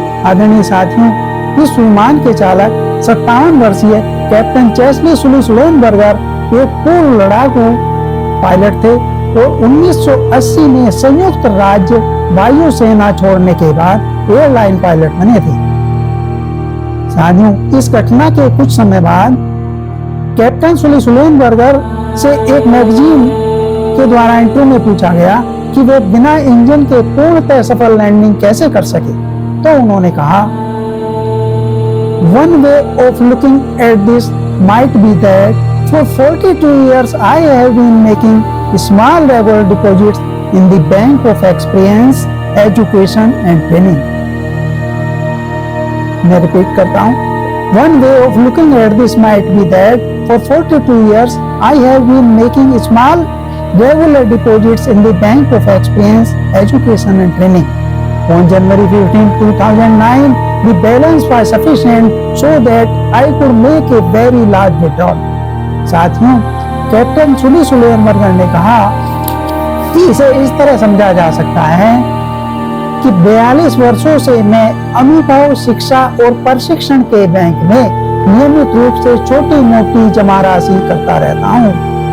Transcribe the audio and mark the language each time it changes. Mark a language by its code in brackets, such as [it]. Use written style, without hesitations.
[hi] आदरणीय साथियों, इस विमान के चालक 57 वर्षीय कैप्टन चेस्ली सुलेनबर्गर एक पूर्व लड़ाकू पायलट थे और 1980 में संयुक्त राज्य वायुसेना छोड़ने के बाद एयरलाइन पायलट बने थे। साथियों, इस घटना के कुछ समय बाद कैप्टन सुलेनबर्गर से एक मैगजीन के द्वारा इंटरव्यू में पूछा गया कि वे बिना इंजन के पूर्णतः सफल लैंडिंग कैसे कर सके। तो उन्होंने कहा, [en] One way of looking at this might be that for 42 years I have been making small regular deposits in the Bank of Experience, Education and Training. [hi] मैं रिपीट करता हूँ। [en] One way of looking at this might be that for 42 years I have been making small regular deposits in the Bank of Experience, Education and Training. On January 15, 2009, the balance was sufficient so that I could make a very large withdrawal. [hi] साथियों, captain सुलेनबर्गर ने कहा कि इसे इस तरह समझा जा सकता है कि 42 वर्षों से मैं अनुभव, शिक्षा और प्रशिक्षण के बैंक में नियमित रूप से छोटी मोटी जमा राशि करता रहता हूँ।